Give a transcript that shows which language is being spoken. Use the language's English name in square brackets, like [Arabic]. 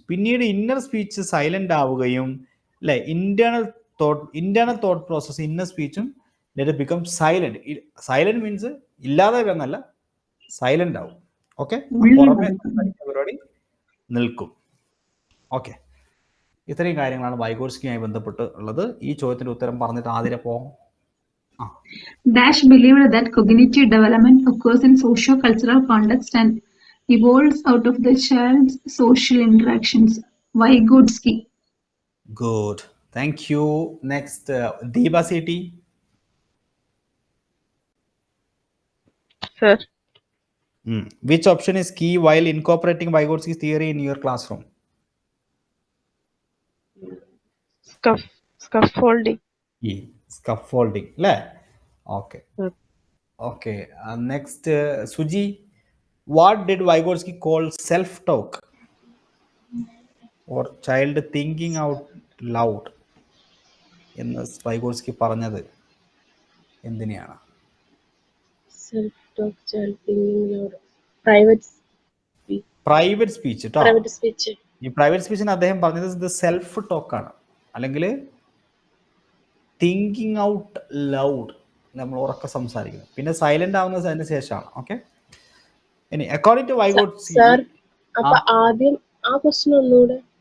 [Malayalam] പിന്നീട് inner speech silent ആവുകയും അല്ലെ, internal thought process inner സ്പീച്ചും [English] Later become silent. [Malayalam] Silent means ഇല്ലാതെ എന്നല്ല, സൈലന്റ് ആവും. ഓക്കെ, പുറമെ പരിപാടി നിൽക്കും. ഓക്കെ, ഇത്രയും കാര്യങ്ങളാണ് വൈഗോട്സ്കിയുമായി ബന്ധപ്പെട്ട് ഉള്ളത്. ഈ ചോദ്യത്തിന്റെ ഉത്തരം പറഞ്ഞിട്ട് ആതിര പോ. [English] Dash believed that cognitive development occurs in socio-cultural context and evolves out of the child's social interactions. Vygotsky. Good. Thank you. Next, Deeba Sethi. Sir, Which option is key while incorporating Vygotsky's theory in your classroom? scaffolding. Scaffolding. Okay. Okay. Next, Suji. What did Vygotsky call self-talk or child thinking out loud? [Malayalam] എന്ന് Vygotsky പറഞ്ഞത് എന്തിനെയാണ്? [English] Self talk, child thinking loud, private speech. Private speech. [Malayalam] ഈ private സ്പീച്ചിന് അദ്ദേഹം പറഞ്ഞത് ഇത് self talk ആണ്, അല്ലെങ്കിൽ thinking out loud, നമ്മൾ ഉറക്കെ സംസാരിക്കുന്നത്. പിന്നെ സൈലന്റ് ആവുന്നത് അതിന് ശേഷമാണ്. ഓക്കെ, ഇനി [English] According to Vygotsky. [Malayalam] സർ, അപ്പൊ ആദ്യം ആ ക്വസ്റ്റ്യൻ ഒന്നുകൂടെ.